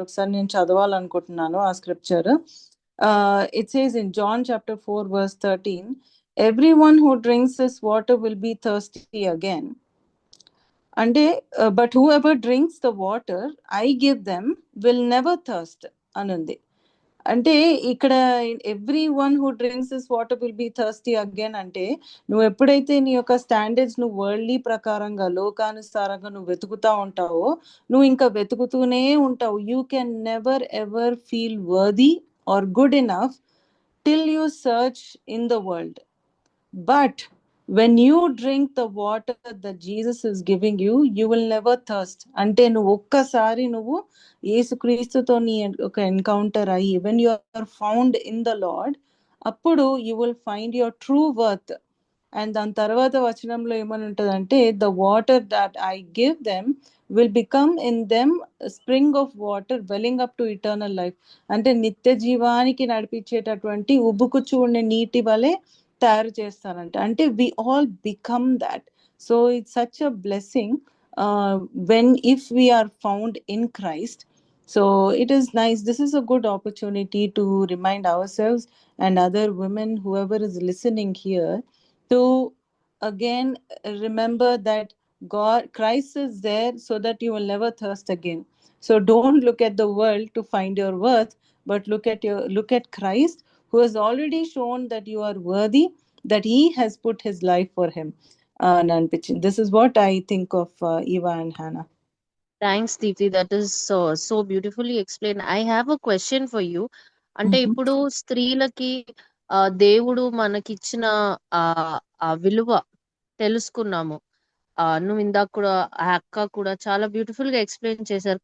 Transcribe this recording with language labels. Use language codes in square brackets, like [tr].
[te] ఒకసారి నేను చదవాలనుకుంటున్నాను ఆ scripture. [en] It says in John chapter 4 verse 13, everyone who drinks this water will be thirsty again. అంటే but whoever drinks the water I give them will never thirst అనుంది. [te] అంటే ఇక్కడ [en] everyone who drinks this water will be thirsty again [te] అంటే, నువ్వు ఎప్పుడైతే నీ యొక్క standards నువ్వు వరల్డ్లీ ప్రకారంగా లోకానుసారంగా నువ్వు వెతుకుతా ఉంటావో, నువ్వు ఇంకా వెతుకుతూనే ఉంటావు. [en] You can never ever feel worthy or good enough till you search in the world. But when you drink the water that Jesus is giving you, you will never thirst. [te] అంటే నువ్వు ఒక్కసారి నువ్వు యేసుక్రీస్తుతో నీ ఒక ఎన్కౌంటర్ అయ్యి [en] when you are found in the Lord, అప్పుడు you will find your true worth. And [te] దాని తర్వాత వచనంలో ఏమని ఉంటుందంటే, [en] The water that I give them will become in them spring of water welling up to eternal life. [te] అంటే నిత్య జీవానికి నడిపించేటటువంటి ఉబ్బుకుచ్చు ఉండే నీటి వలె తయారు చేస్తారంట. [en] అంటే we all become that. So it's such a blessing when if we are found in Christ. So it is nice. This is a good opportunity to remind ourselves and other women, whoever is listening here, to again remember that Christ is there so that you will never thirst again. So don't look at the world to find your worth, but look at Christ, who has already shown that you are worthy, that he has put his life for him. This is what I think of Eva and Hannah. Thanks Deepthi, that is so beautifully explain. I have a question for you. [te] అంటే ఇప్పుడు స్త్రీలకి దేవుడు మనకిచ్చిన ఆ విలువ తెలుసుకున్నాము. నువ్వు ఇందాక కూడా ఆ అక్క కూడా చాలా బ్యూటిఫుల్ గా ఎక్స్ప్లెయిన్ చేశారు.